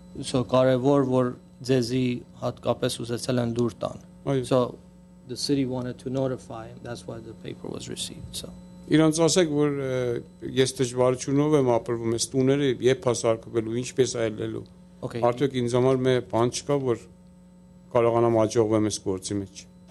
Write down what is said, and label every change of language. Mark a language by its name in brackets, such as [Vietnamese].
[Armenian] So կարևոր որ ձեզի հատկապես ուզեցել են լուր տան. [English] So the city wanted to notify him. That's why the paper was received. So [Armenian] Իրանց ասեք որ ես դժվարությունով եմ ապրվում այս տուները երբ հասարակվելու ինչպես այլելու արդյոք ինձ համար մի բան չկա որ կարողանամ աջողվեմ այս գործի մեջ